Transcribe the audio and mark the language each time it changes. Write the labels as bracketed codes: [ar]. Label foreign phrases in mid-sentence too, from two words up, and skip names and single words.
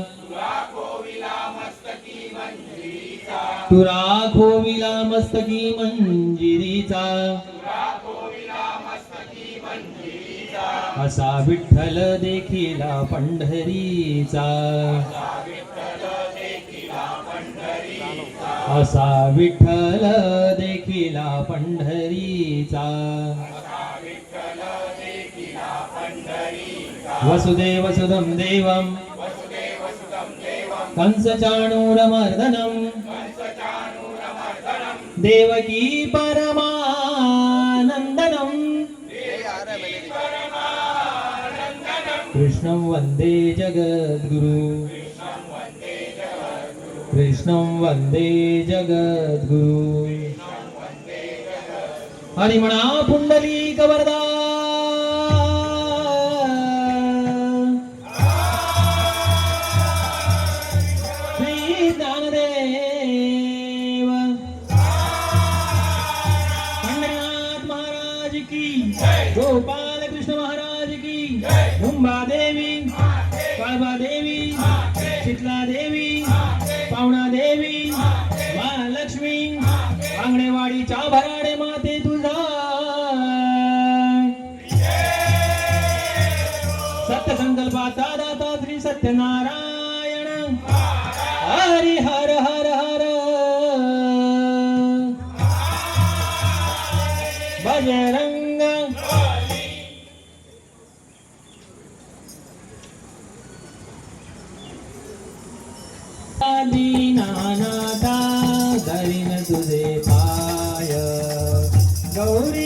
[mr] तू राखोविला मस्तकी मंजिरीचा असा विठ्ठल देखिला पंढरीचा असा विठ्ठल देखिला पंढरीचा [sa] वसुदेव सुदं देवं कंसचाणूरमर्दनं देवकी परमानन्दनं कृष्णं वन्दे जगद्गुरु कृष्णं वन्दे जगद्गुरु [mr] हरि म्हणा पुंडलिक वरदा श्री ज्ञानदेव पंढरीनाथ महाराज की गोपाल कृष्ण महाराज की मुंबा देवी काळबा देवी शीतला देवी पावणा देवी महालक्ष्मी आंगणेवाडीच्या भराडे माते तुझा सत्य संकल्पाचा दाता श्री सत्यनारायण हरी हर हर हर बजरंग दीनानाथा धरीन तुझे पाय गौरी